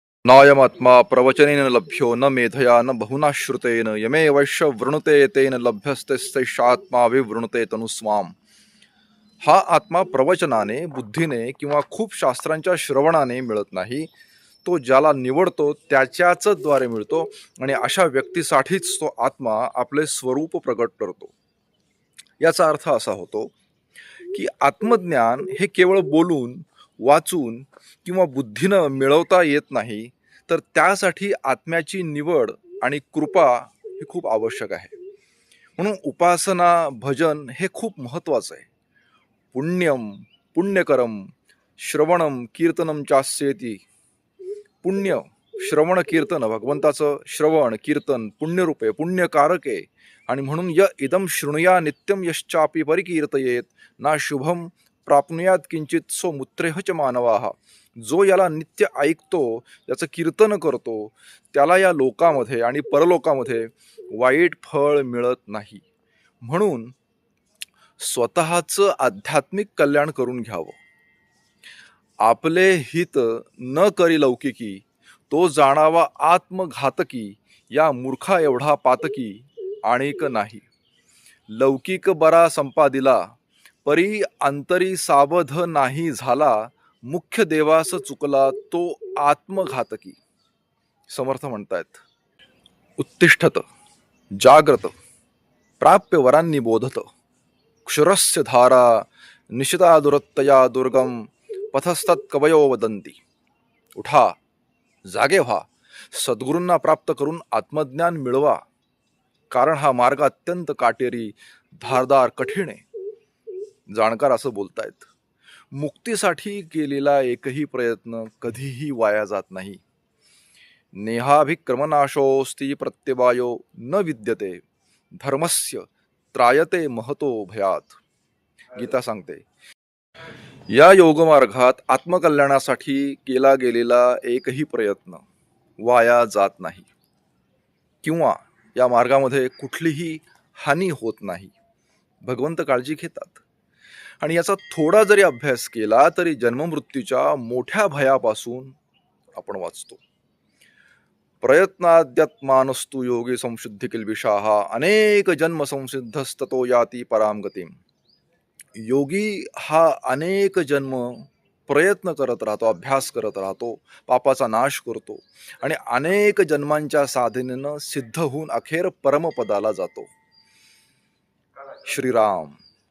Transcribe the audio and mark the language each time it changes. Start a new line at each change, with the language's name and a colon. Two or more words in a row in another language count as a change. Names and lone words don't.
Sanskrit: नायमात्मा प्रवचनेन लभ्यो न मेधया न बहुना श्रुतेन यमे वैश्य वृणुते तेन लभ्यस्तेषात्मा विवृणुते तनुस्वाम.
Marathi: हा आत्मा प्रवचनाने, बुद्धीने किंवा खूप शास्त्रांच्या श्रवणाने मिळत नाही. तो ज्याला निवडतो त्याच्याच द्वारे मिळतो आणि अशा व्यक्तीसाठीच तो आत्मा आपले स्वरूप प्रकट करतो. याचा अर्थ असा होतो की आत्मज्ञान हे केवळ बोलून, वाचून किंवा बुद्धीनं मिळवता येत नाही, तर त्यासाठी आत्म्याची निवड आणि कृपा ही खूप आवश्यक आहे. म्हणून उपासना, भजन हे खूप महत्वाचं आहे.
Sanskrit: पुण्यम पुण्यकरम श्रवणम कीर्तनम चास्येती.
Marathi: पुण्य श्रवण कीर्तन, भगवंताचं श्रवण कीर्तन पुण्यरूप आहे, पुण्यकारक आहे. आणि म्हणून
Sanskrit: य इदम शृणुया नित्यम यश्चापि परिकीर्तयेत ना शुभम प्राप्नुयात किंचित सो मुत्रेहच मानवाहा.
Marathi: जो याला नित्य ऐकतो, याचं कीर्तन करतो, त्याला या लोकामध्ये आणि परलोकामध्ये वाईट फळ मिळत नाही. म्हणून स्वतःचं आध्यात्मिक कल्याण करून घ्यावं. आपले हित न करी लौकिकी, तो जाणावा आत्मघातकी. या मूर्खा एवढा पातकी आणिक नाही. लौकिक बरा संपादिला, परी अंतरी सावध नाही झाला. मुख्य देवास चुकला तो आत्मघातकी. समर्थ म्हणतायत,
Sanskrit: उत्तिष्ठत जाग्रत प्राप्य वरांनी बोधत. क्षुरस्य धारा निशिता दुरत्तया दुर्गम पथस्तत् कवयो वदंती.
Marathi: उठा, जागे व्हा, सद्गुरूंना प्राप्त करून आत्मज्ञान मिळवा. कारण हा मार्ग अत्यंत काटेरी, धारदार, कठीण आहे. जाणकार असं बोलतायत. मुक्तीसाठी केलेला एकही प्रयत्न कधीही वाया जात नाही.
Sanskrit: नेहाभिक्रमनाशोस्ति प्रत्यवायो न विद्यते धर्मस्य त्रायते महतो भयात.
Marathi: गीता सांगते, या योगमार्गात आत्मकल्याणासाठी केला गेलेला एकही प्रयत्न वाया जात नाही किंवा या मार्गामध्ये कुठलीही हानी होत नाही. भगवंत काळजी घेतात. आणि याचा थोडा जरी अभ्यास केला तरी जन्ममृत्यूच्या मोठ्या भयापासून आपण वाचतो.
Sanskrit: प्रयत्नाद्यत्मानस्तु योगी संशुद्धी किल्बिषाः अनेक जन्म संसिद्धस्ततो याती पराम गतिम.
Marathi: योगी हा अनेक जन्म प्रयत्न करत राहतो, अभ्यास करत राहतो, पापाचा नाश करतो आणि अनेक जन्मांच्या साधनेनं सिद्ध होऊन अखेर परमपदाला जातो. श्रीराम.